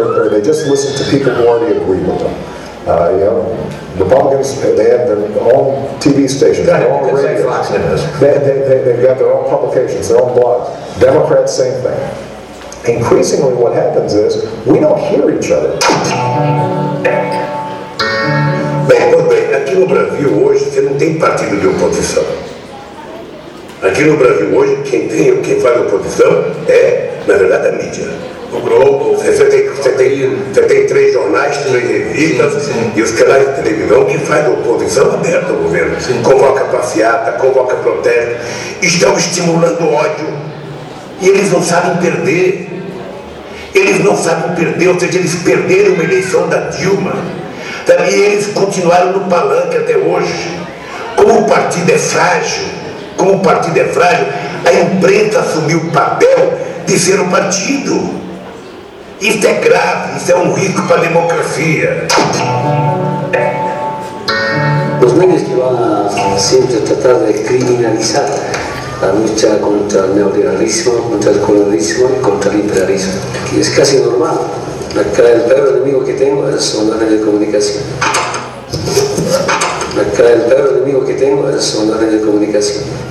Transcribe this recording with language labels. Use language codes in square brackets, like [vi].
[en] They just listen to people who already agree with them. Republicans, they have their own TV stations, their own radios. They've got their own publications, their own blogs. Democrats, same thing. Increasingly, what happens is we don't hear each other. [pt] Aqui no Brasil hoje você não tem partido de oposição. Aqui no Brasil hoje quem tem, quem faz oposição é, na verdade, a mídia. O Globo, você tem três jornais, três revistas, sim. E os canais de televisão que faz oposição aberta ao governo. Sim. Convoca passeata, convoca protesto. Estão estimulando ódio. E eles não sabem perder. Eles não sabem perder, ou seja, eles perderam uma eleição da Dilma. E eles continuaram no palanque até hoje. Como o partido é frágil, como o partido é frágil, a imprensa assumiu o papel de ser o partido. Isso é grave, isso é um risco para a democracia. Os meios que vão sempre tratar de criminalizar a luta contra o neoliberalismo, contra o colonialismo e contra o imperialismo. É quase normal. [es] El peor enemigo que tengo son los medios de comunicación. El peor enemigo que tengo son los medios de comunicación.